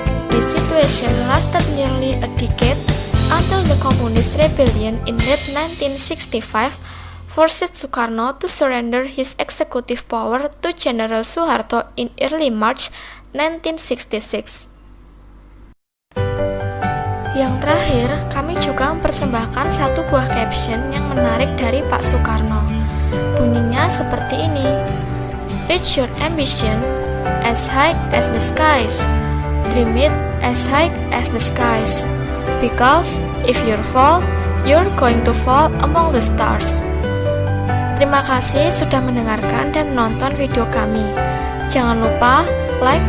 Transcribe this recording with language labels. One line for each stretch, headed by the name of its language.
English: This situation lasted nearly a decade until the Communist Rebellion in late 1965 forced Soekarno to surrender his executive power to General Soeharto in early March 1966.
Indonesian: Yang terakhir, kami juga mempersembahkan satu buah caption yang menarik dari Pak Soekarno.
English: Bunyinya seperti ini: Reach your ambition as high as the skies, dream it as high as the skies, because if you fall, you're going to fall among the stars.
Indonesian: Terima kasih sudah mendengarkan dan menonton video kami. Jangan lupa like dan share ke teman-teman supaya rekaman ini bisa bermanfaat untuk kalian semua.